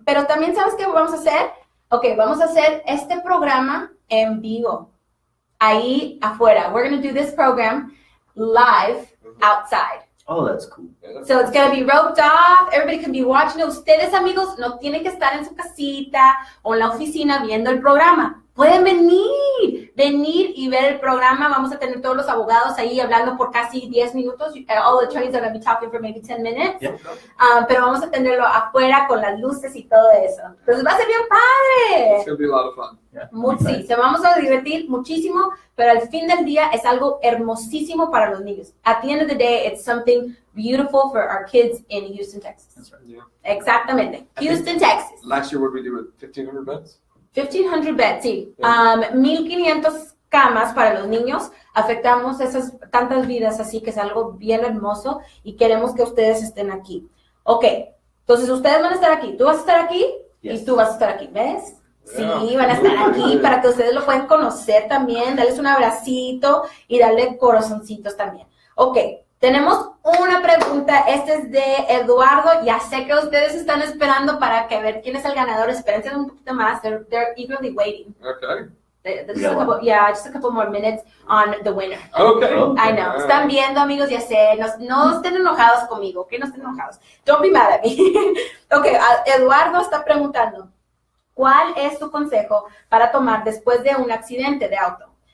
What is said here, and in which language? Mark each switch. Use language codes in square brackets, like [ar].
[es] Pero también, ¿sabes qué vamos a hacer? Ok, vamos a hacer este programa en vivo, ahí afuera. [en] We're going to do this program live outside. Oh, that's cool. So it's going to be roped off. Everybody can be watching it. [es] Ustedes, amigos, no tienen que estar en su casita o en la oficina viendo el programa. Pueden venir y ver el programa. Vamos a tener todos los abogados ahí hablando por casi 10 minutos. [en] All the attorneys are going to be talking for maybe 10 minutes. Yeah. [es] Pero vamos a tenerlo afuera con las luces y todo eso. Entonces va a ser bien padre. [en] It's going to be a lot of fun. [es] Sí, se vamos a divertir muchísimo, pero al fin del día es algo hermosísimo para los niños. [en] At the end of the day, it's something beautiful for our kids in Houston, Texas. That's right. Yeah. [es] Exactamente. Houston, Texas. [en] Last year, what did we do with 1,500 beds? 1,500 beds, sí. 1,500 [es] camas para los niños, afectamos esas tantas vidas, así que es algo bien hermoso y queremos que ustedes estén aquí. Ok, entonces ustedes van a estar aquí, tú vas a estar aquí y tú vas a estar aquí, ¿ves? Sí, van a estar aquí para que ustedes lo puedan conocer también, darles un abracito y darle corazoncitos también. Ok, tenemos una pregunta, este es de Eduardo, ya sé que ustedes están esperando para que ver quién es el ganador, espérense un poquito más, [en] they're eagerly waiting. Okay. Just a couple more minutes on the winner. Okay. I know. [es] Están viendo, amigos, ya sé. No estén enojados conmigo, ¿ok? No estén enojados. [en] Don't be mad at me. [es] Ok, Eduardo está preguntando, ¿cuál es tu consejo para tomar después de un accidente de auto?